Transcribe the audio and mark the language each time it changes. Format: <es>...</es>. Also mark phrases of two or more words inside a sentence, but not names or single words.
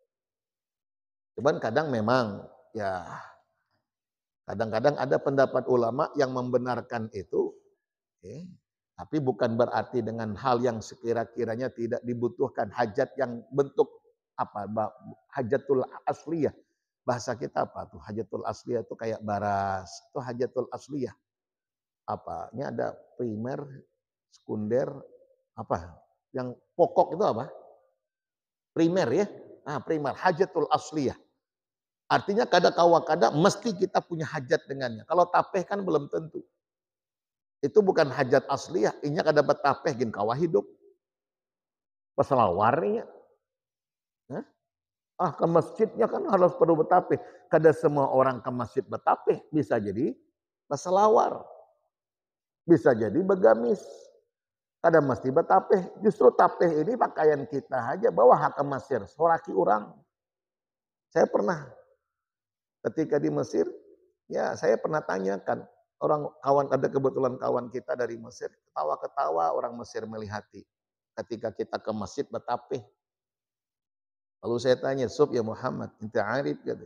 <id>Cuman kadang memang ya kadang-kadang ada pendapat ulama yang membenarkan itu, tapi bukan berarti dengan hal yang sekira-kiranya tidak dibutuhkan hajat yang bentuk apa</id> <ar>حاجة الأصلية.</ar> <id>Bahasa kita apa tuh?</id> <ar>حاجة الأصلية</ar> <id>itu kayak baras, itu</id> <ar>حاجة الأصلية.</ar> <id>Apanya ada primer, sekunder, apa? Yang pokok itu apa? Primer ya. Primer</id> <ar>حاجة الأصلية.</ar> <id>Artinya kada mesti kita punya hajat dengannya. Kalau tapeh kan belum tentu. Itu bukan</id> <ar>حاجة أصلية.</ar> <bjn>Inya kada betapeh gin kawah hidup.</bjn> <id>Peselawarnya. Ke masjidnya kan harus perlu betapeh. Kada semua orang ke masjid betapeh. Bisa jadi peselawar. Bisa jadi begamis.</id> <bjn>Kada mesti betapeh.</bjn> <id>Justru tapeh ini pakaian kita aja. Bawa ke Mesir. Soraki orang. Saya pernah ketika di Mesir, ya saya pernah tanyakan. Ada kebetulan kawan kita dari Mesir. Ketawa-ketawa orang Mesir melihati. Ketika kita ke masjid betapeh. Lalu saya tanya, Sob ya Muhammad, ente arif gitu.</id>